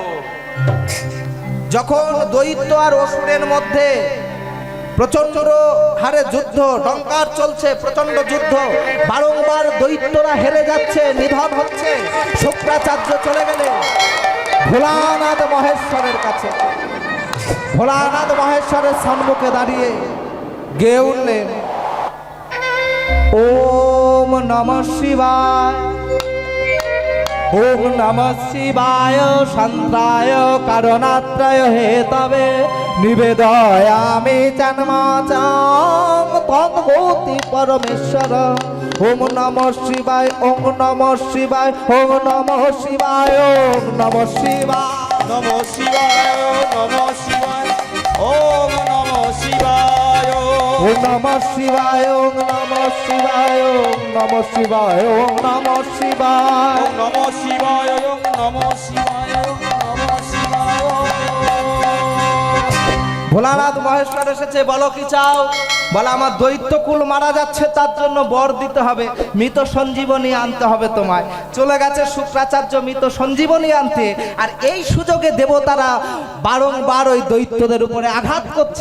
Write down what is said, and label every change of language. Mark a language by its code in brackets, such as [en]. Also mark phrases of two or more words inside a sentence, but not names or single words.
[bn] যখন দৈত্য আর অসুরের মধ্যে প্রচন্ড হারে যুদ্ধ, ডঙ্কার চলছে, প্রচন্ড যুদ্ধ, বারংবার দৈত্যরা হেরে যাচ্ছে, নিধন হচ্ছে, শুক্রাচার্য চলে গেলেন ভোলানাথ মহেশ্বরের কাছে। ভোলানাথ মহেশ্বরের সম্মুখে দাঁড়িয়ে গেয়ে উঠলেন, [sa] ওম নমঃ শিবায়, ওম নমঃ শিবায়, শান্তায় কারণাত্রয় হেতবে নিবেদয়ামি জন্মাচাং তদ্ভূতি পরমেশ্বর। ওম নমঃ শিবায়, ওম নমঃ শিবায়, ওম নমঃ শিবায়, ওম নমঃ শিবায়, নমঃ শিবায়, নমঃ শিবায়, ওম নমঃ শিবায়, ওম নমঃ শিবায়, ওম নমঃ শিবায়, ওম নমঃ শিবায়, ওম নমঃ শিবায়, ওম নমঃ শিবায়, ওম নমঃ শিবায়, ওম নমঃ শিবায়। [bn] ভোলানাথ মহেশ্বর এসেছে, বলো কি চাও? বলে আমার দৈত্যকুল মারা যাচ্ছে, তার জন্য বর দিতে হবে, মৃত সঞ্জীবনী আনতে হবে তোমায়। চলে গেছে শুক্রাচার্য মৃত সঞ্জীবনী আনতে। আর এই সুযোগে দেবতারা বারংবার ওই দৈত্যদের উপরে আঘাত করছে।